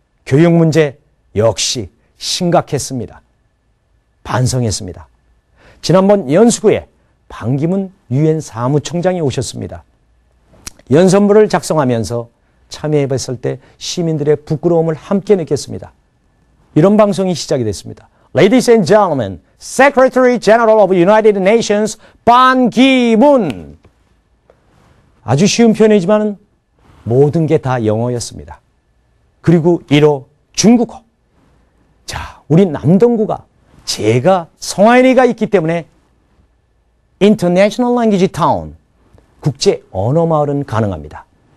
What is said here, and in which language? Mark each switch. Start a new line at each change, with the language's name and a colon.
Korean: 교육 문제 역시 심각했습니다. 반성했습니다. 지난번 연수구에 반기문 유엔 사무총장이 오셨습니다. 연설문을 작성하면서 참여해봤을 때 시민들의 부끄러움을 함께 느꼈습니다. 이런 방송이 시작이 됐습니다.
English: Ladies and gentlemen, Secretary General of United Nations 반기문.
Korean: 아주 쉬운 표현이지만 모든 게 다 영어였습니다. 그리고 1호 중국어. 자, 우리 남동구가 제가 성하연이가 있기 때문에 International Language Town, 국제 언어 마을은 가능합니다.